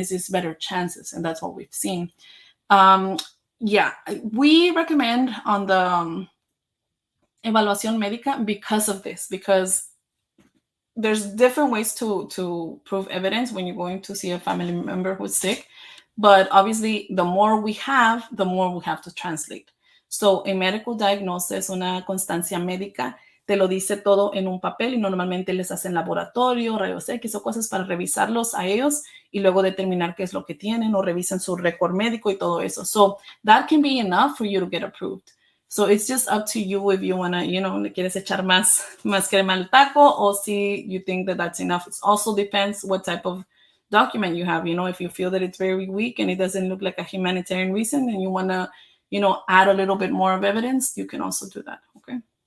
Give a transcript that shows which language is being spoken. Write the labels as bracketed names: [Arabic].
[English] It's just better chances, and that's what we've seen. Yeah, we recommend on the evaluación médica because of this, because there's different ways to prove evidence when you're going to see a family member who's sick. But obviously, the more we have to translate. So, a medical diagnosis, [Spanish] una constancia médica, te lo dice todo en un papel y normalmente les hacen laboratorio, rayos X o cosas para revisarlos a ellos y luego determinar qué es lo que tienen o revisan su récord médico y todo eso. [English] So, that can be enough for you to get approved. So it's just up to you if you want to, [Spanish] le quieres echar más crema al taco [English] or si you think that that's enough. It also depends what type of document you have. If you feel that it's very weak and it doesn't look like a humanitarian reason and you want to, add a little bit more of evidence, you can also do that, okay?